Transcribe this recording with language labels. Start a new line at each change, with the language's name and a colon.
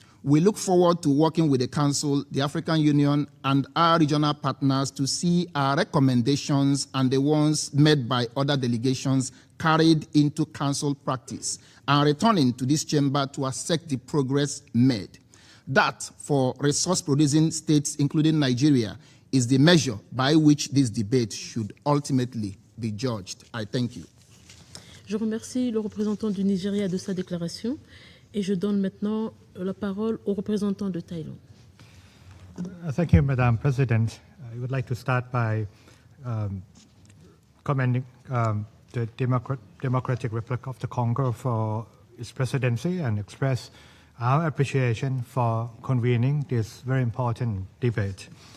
English: We look forward to working with the Council, the African Union, and our regional partners to see our recommendations and the ones made by other delegations carried into Council practice, and returning to this chamber to assess the progress made. That, for resource-producing states, including Nigeria, is the measure by which this debate should ultimately be judged. I thank you.
French: Je remercie le représentant du Nigeria de sa déclaration et je donne maintenant la parole au représentant de Thaïlande.
English: Thank you, Madam President. I would like to start by commending the Democratic Republic of the Congo for its presidency and express our appreciation for convening this very important debate.